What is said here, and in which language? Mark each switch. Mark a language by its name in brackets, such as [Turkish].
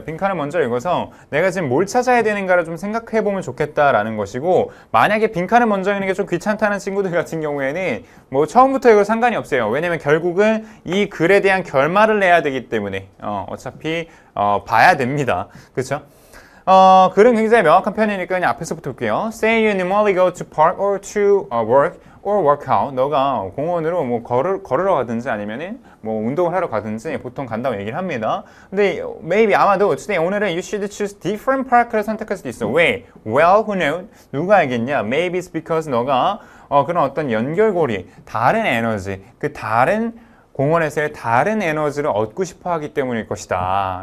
[Korean] 빈칸을 먼저 읽어서 내가 지금 뭘 찾아야 되는가를 좀 생각해 보면 좋겠다라는 것이고, 만약에 빈칸을 먼저 읽는 게 좀 귀찮다는 친구들 같은 경우에는 뭐 처음부터 이거 상관이 없어요. 왜냐면 결국은 이 글에 대한 결말을 내야 되기 때문에 어차피 봐야 됩니다. 그렇죠? 글은 굉장히 명확한 편이니까 그냥 앞에서부터 볼게요. [English] Say you normally go to park or to work or work out. [Korean] 너가 공원으로 뭐 걸으러 가든지 아니면은 뭐 운동을 하러 가든지 보통 간다고 얘기를 합니다. 근데 [English] maybe [Korean] 아마도 [English] today [Korean] 오늘은 [English] you should choose different park를 [Korean] 선택할 수도 있어. 왜? [English] Well, who knows? [Korean] 누가 알겠냐? [English] Maybe it's because [Korean] 너가 그런 어떤 연결고리, 다른 에너지, 그 다른 공원에서의 다른 에너지를 얻고 싶어 하기 때문일 것이다.